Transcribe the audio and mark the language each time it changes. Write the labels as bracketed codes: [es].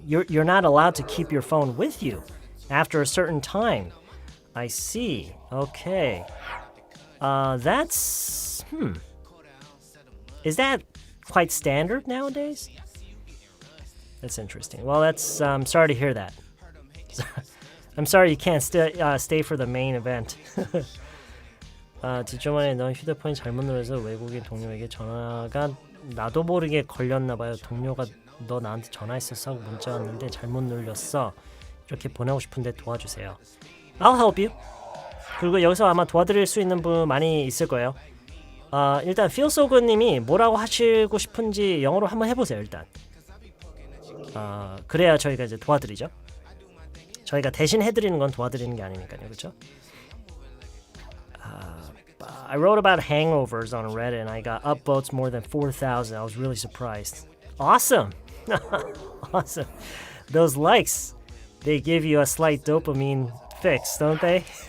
[en] You're not allowed to keep your phone with you after a certain time. I see. Okay. That's... Is that quite standard nowadays? That's interesting. Well, that's... I'm sorry to hear that. I'm sorry you can't stay for the main event. [ko] 뒷주 만에 너 휴대폰이 잘못 눌러서 외국인 동료에게 전화가 나도 모르게 걸렸나봐요. 동료가 너 나한테 전화했었어 하고 문자 왔는데 잘못 눌렸어. 이렇게 보내고 싶은데 도와주세요. [en] I'll help you. [ko] 그리고 여기서 아마 도와드릴 수 있는 분 많이 있을 거예요. 일단 feelsogood님이 뭐라고 하시고 싶은지 영어로 한번 해보세요. 일단 그래야 저희가 이제 도와드리죠. 저희가 대신 해드리는 건 도와드리는 게 아니니까요. 그렇죠? [en] I wrote about hangovers on Reddit and I got upvotes more than 4,000. I was really surprised. Awesome! Awesome. Those likes, they give you a slight dopamine fix, don't they?